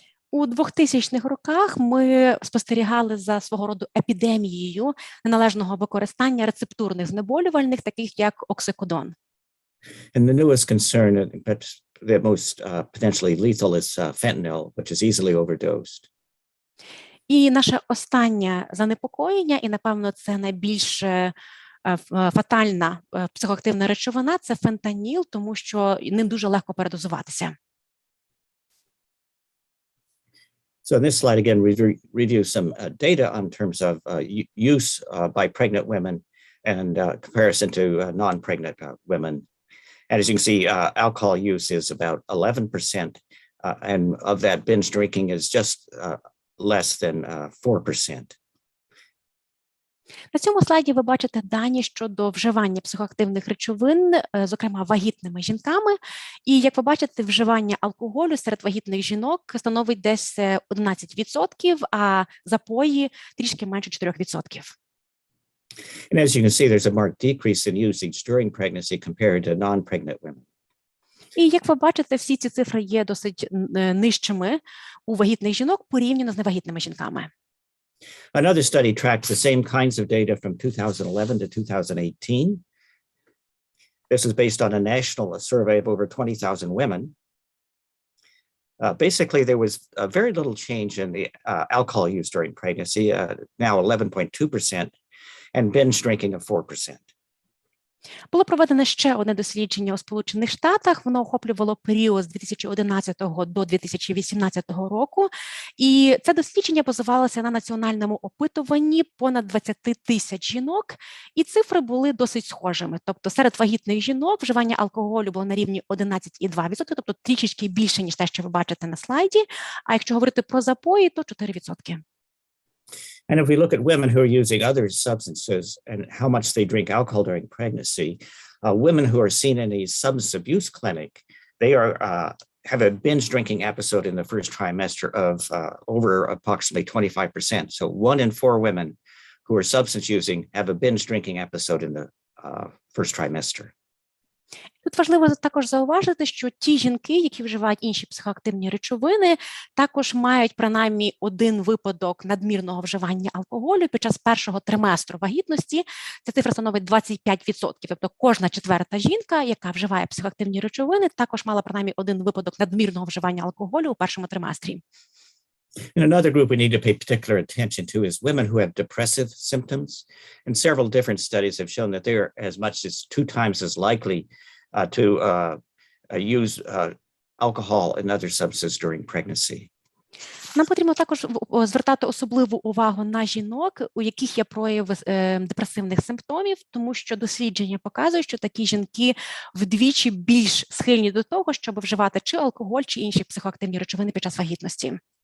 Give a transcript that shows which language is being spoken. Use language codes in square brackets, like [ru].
[uk] У 2000-х роках ми спостерігали за свого роду епідемією неналежного використання рецептурних знеболювальних, таких як оксикодон. [en] And the newest concern, but the most potentially lethal, is fentanyl, which is easily overdosed. [uk] І наше останнє занепокоєння, і, напевно, це найбільш фатальна психоактивна речовина – це фентаніл, тому що ним дуже легко передозуватися. [en] So in this slide, again, we review some data on terms of use by pregnant women and comparison to non-pregnant women. And as you can see, alcohol use is about 11%, and of that, binge drinking is just less than 4%. [uk] На цьому слайді ви бачите дані щодо вживання психоактивних речовин, зокрема вагітними жінками. І, як ви бачите, вживання алкоголю серед вагітних жінок становить десь 11%, а запої трішки менше 4%. [en] And as you can see, there's a marked decrease in usage during pregnancy compared to non-pregnant women. [uk] І, як ви бачите, всі ці цифри є досить нижчими у вагітних жінок порівняно з невагітними жінками. [en] Another study tracked the same kinds of data from 2011 to 2018. This is based on a national survey of over 20,000 women. Basically, there was very little change in the alcohol use during pregnancy, now 11.2%, and binge drinking of 4%. [uk] Було проведено ще одне дослідження у Сполучених Штатах. Воно охоплювало період з 2011 до 2018 року. І це дослідження базувалося на національному опитуванні понад 20 тисяч жінок. І цифри були досить схожими. Тобто серед вагітних жінок вживання алкоголю було на рівні 11,2%, тобто трішечки більше, ніж те, що ви бачите на слайді. А якщо говорити про запої, то 4%. [en] And if we look at women who are using other substances and how much they drink alcohol during pregnancy, women who are seen in a substance abuse clinic, they are have a binge drinking episode in the first trimester of over approximately 25%. So 1 in 4 women who are substance using have a binge drinking episode in the first trimester. [uk] Тут важливо також зауважити, що ті жінки, які вживають інші психоактивні речовини, також мають принаймні один випадок надмірного вживання алкоголю під час першого триместру вагітності. Ця цифра становить 25%. Тобто кожна четверта жінка, яка вживає психоактивні речовини, також мала принаймні один випадок надмірного вживання алкоголю у першому триместрі. [en] And another group we need to pay particular attention to is women who have depressive symptoms. And several different studies have shown that they are as much as 2 times as likely to use alcohol and other substances during pregnancy. [uk] Нам потрібно також звертати особливу увагу на жінок, у яких є прояви депресивних симптомів, тому що дослідження показують, що такі жінки вдвічі більш схильні до того, щоб вживати чи алкоголь, чи інші психоактивні речовини під час вагітності.